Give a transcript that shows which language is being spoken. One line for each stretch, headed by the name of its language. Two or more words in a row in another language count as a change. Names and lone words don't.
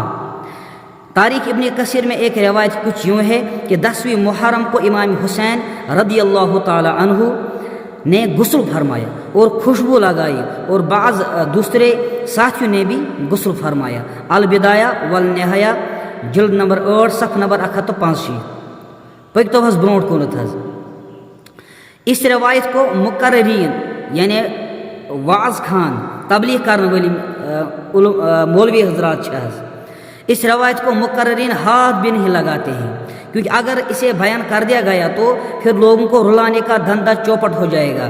Urdu: تاریخ ابن کثیر میں ایک روایت کچھ یوں ہے کہ 10ویں محرم کو امام حسین رضی اللہ تعالی عنہ نے غسل فرمایا اور خوشبو لگائی، اور بعض دوسرے ساتھیوں نے بھی غسل فرمایا. البدایہ والنہایہ جلد نمبر 8 صفحہ نمبر 165. پکتو حض برونٹ کونت حض. اس روایت کو مقررین یعنی واعظ خان، تبلیغ کرنے والی مولوی حضرات چھز، اس روایت کو مقررین ہاتھ بھی نہیں لگاتے ہیں، کیونکہ اگر اسے بیان کر دیا گیا تو پھر لوگوں کو رلانے کا دھندا چوپٹ ہو جائے گا.